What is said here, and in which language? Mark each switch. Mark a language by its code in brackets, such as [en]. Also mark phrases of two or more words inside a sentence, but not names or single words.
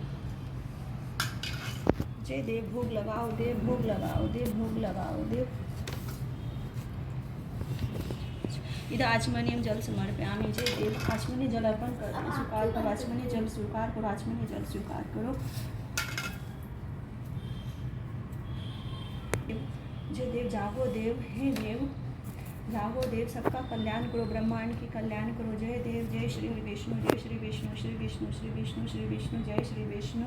[hi] जय देव भोग लगाओ देव, भोग लगाओ देव, भोग लगाओ देव। [sa] इधर आचमनीयम जल समर्पयामि। [hi] जय देव आचमनीय जल अर्पण कर स्वीकार करो, आचमनीय जल स्वीकार करो, आचमनीय जल स्वीकार करो। जय देव जागो देव, हे देव जागो देव, सबका कल्याण करो, ब्रह्मांड की कल्याण करो। जय देव, जय श्री विष्णु, जय श्री विष्णु, श्री विष्णु, श्री विष्णु, श्री विष्णु, जय श्री विष्णु।